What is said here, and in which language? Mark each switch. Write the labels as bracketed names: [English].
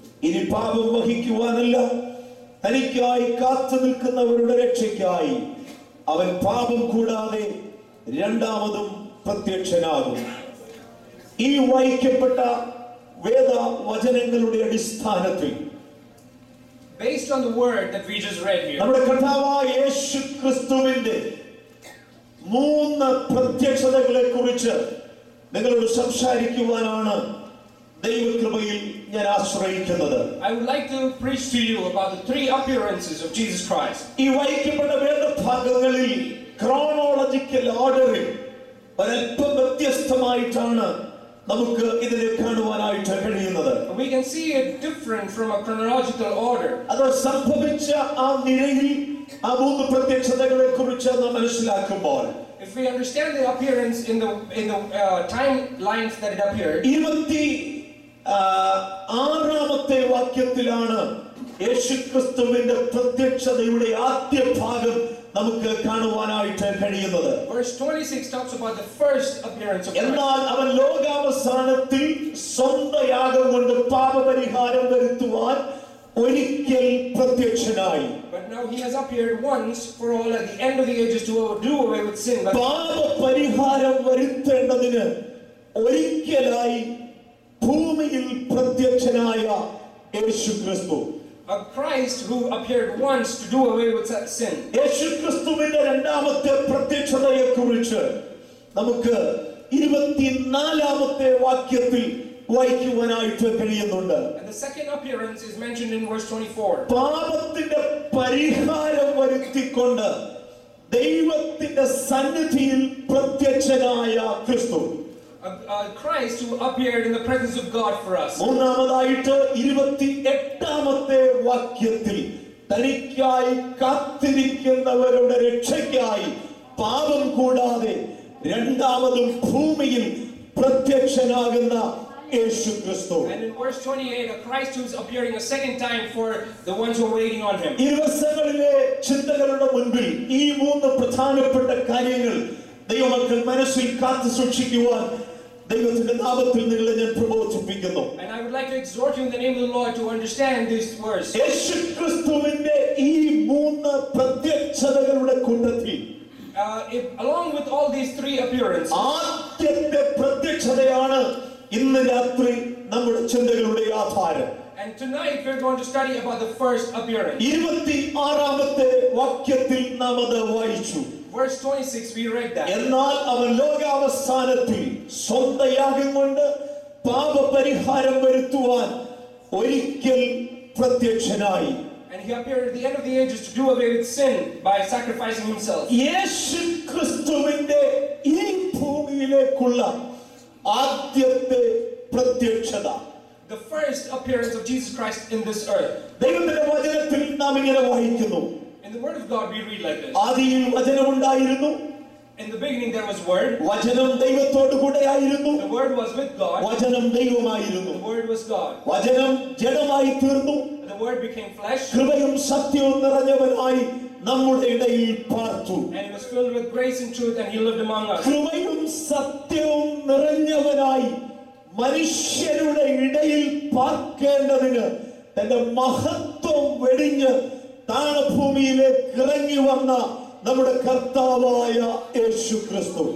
[Malayalam] ഇനി പാപം വഹിക്കുവാനല്ല, തനിക്കായി കാത്തു നിൽക്കുന്നവരുടെ രക്ഷയ്ക്കായി അവൻ പാപം കൂടാതെ രണ്ടാമതും പ്രത്യക്ഷനാകും. ഈ വായിക്കപ്പെട്ട വേദവചനങ്ങളുടെ അടിസ്ഥാനത്തിൽ, [English] based on the word that we just read here, [Malayalam] നമ്മുടെ കർത്താവായ യേശു ക്രിസ്തുവിന്റെ 3 പ്രത്യക്ഷതകളെ കുറിച്ച് നിങ്ങളോട് സംസാരിക്കുവാനാണ് ദൈവകൃപയിൽ ഞാൻ ആശ്രയിക്കുന്നത്. [English] I would like to preach to you about the 3 appearances of Jesus Christ. [Malayalam] ഈ വായിക്കപ്പെട്ട വേദഭാഗങ്ങളിൽ [English] chronological ഓർഡറിൽ [Malayalam] ഒരല്പം വ്യത്യസ്തമായിട്ടാണ് നമുക്ക് ഇതിനെ കാണുവാനായിട്ട് കഴിയുന്നത്. [English] We can see it different from a chronological order. [Malayalam] അത് സംഭവിച്ച ആ നിരയിൽ ആ 3 പ്രത്യക്ഷതകളെ കുറിച്ച് നാം മനസ്സിലാക്കുമ്പോൾ, [English] if we understand the appearance in the timelines that it appeared, [Malayalam] 26ാമത്തെ വാക്യത്തിലാണ് യേശുക്രിസ്തുവിന്റെ പ്രത്യക്ഷതയുടെ ആദ്യ ഭാഗം നമുക്ക് കാണുവാനായിട്ട് കഴിയുന്നത്. [English] Verse 26 talks about the first appearance of Christ. [Malayalam] എന്നാൽ അവൻ ലോകാവസാനത്തിൽ സ്വന്തം യാഗം കൊണ്ട് പാപപരിഹാരം വരുത്തുവാൻ ഒരിക്കൽ പ്രത്യക്ഷനായി. [English] But now he has appeared once for all at the end of the ages to do away with sin. [Malayalam] പാപപരിഹാരം വരുത്തേണ്ടതിന് ഒരിക്കലായി ഭൂമിയിൽ പ്രത്യക്ഷനായ യേശുക്രിസ്തു, [English] a Christ who appeared once to do away with sin. [Malayalam] യേശുക്രിസ്തുവിന്റെ രണ്ടാമത്തെ പ്രത്യക്ഷതയെ കുറിച്ച് നമുക്ക് 24ാമത്തെ വാക്യത്തിൽ വായിക്കുവാനായിട്ട് കഴിയുന്നുണ്ട്. [English] And the second appearance is mentioned in verse 24. [Malayalam] പാപത്തിന്റെ പരിഹാരം വരുത്തിക്കൊണ്ട് ദൈവത്തിന്റെ സന്നിധിയിൽ പ്രത്യക്ഷനായ ക്രിസ്തു, [English] A Christ who appeared in the presence of God for us. [Malayalam] മൂന്നാമതായിട്ട് 28ാമത്തെ വാക്യത്തിൽ തനിക്കായി കാത്തിരിക്കുന്നവരുടെ രക്ഷയ്ക്കായി പാപം കൂടാതെ രണ്ടാമതും ഭൂമിയിൽ പ്രത്യക്ഷനാകുന്ന യേശുക്രിസ്തു. [English] And in verse 28, a Christ who is appearing a second time for the ones who are waiting on him. [Malayalam] ഈ ദിവസങ്ങളിലെ ചിന്തകളുടെ മുൻപിൽ ഈ 3 പ്രധാനപ്പെട്ട കാര്യങ്ങൾ ദൈവമക്കൾ മനസ്സിൽ കാത്തു സൂക്ഷിക്കുവാൻ ദൈവത്തിന്റെ നാമത്തിൽ നിങ്ങളെ ഞാൻ പ്രബോധിപ്പിക്കുന്നു. [English] And I would like to exhort you in the name of the Lord to understand these words. [Malayalam] യേശുക്രിസ്തുവിന്റെ ഈ 3 പ്രത്യക്ഷതകളുടെ കൂട്ടത്തിൽ, [English] along with all these 3 appearances, [Malayalam] ആദ്യത്തെ പ്രത്യക്ഷതയാണ് ഇന്ന് രാത്രി നമ്മുടെ ചിന്തകളുടെ ആധാരം. [English] and tonight we're going to study about the first appearance. [Malayalam] 26ാമത്തെ വാക്യത്തിൽ നാം അത് വായിച്ചു. [English] Verse 26 we read that. [Malayalam] എന്നാൽ അവൻ ലോകാവസാനത്തിൽ സ്വന്തം യാഗം കൊണ്ട് പാപപരിഹാരം വരുത്തുവാൻ ഒരിക്കൽ പ്രത്യക്ഷനായി. [English] And he appeared at the end of the ages to do away with sin by sacrificing himself. [Malayalam] യേശുക്രിസ്തുവിന്റെ ഈ ഭൂമിയിലേക്കുള്ള ആദ്യത്തെ പ്രത്യക്ഷത, [English] The first appearance of Jesus Christ in this earth. [Malayalam] ദൈവത്തിന്റെ വചനത്തിൽ നാം ഇങ്ങനെ വായിക്കുന്നു. [English] In the word of God we read like this. [Malayalam] ആദിയിൽ വചനമുണ്ടായിരുന്നു, [English] In the beginning there was word. [Malayalam] വചനം ദൈവത്തോടു കൂടെയായിരുന്നു, [English] The word was with God. [Malayalam] വചനം ദൈവമായിരുന്നു. [English] The word was God. [Malayalam] വചനം ജഡമായി തീർന്നു, [English] The word became flesh. [Malayalam] കൃപയും സത്യവും നിറഞ്ഞവനായി നമ്മുടെ ഇടയിൽ പാർത്തു. [English] And he was filled with grace and truth, and he lived among us. [Malayalam] കൃപയും സത്യവും നിറഞ്ഞ പുരുഷനായി മനുഷ്യരുടെ ഇടയിൽ പാർക്കേണ്ടതിന് തന്റെ മഹത്വം വെടിഞ്ഞ് താണഭൂമിയിലേക്ക് ഇറങ്ങി വന്ന നമ്മുടെ കർത്താവായ യേശു ക്രിസ്തു.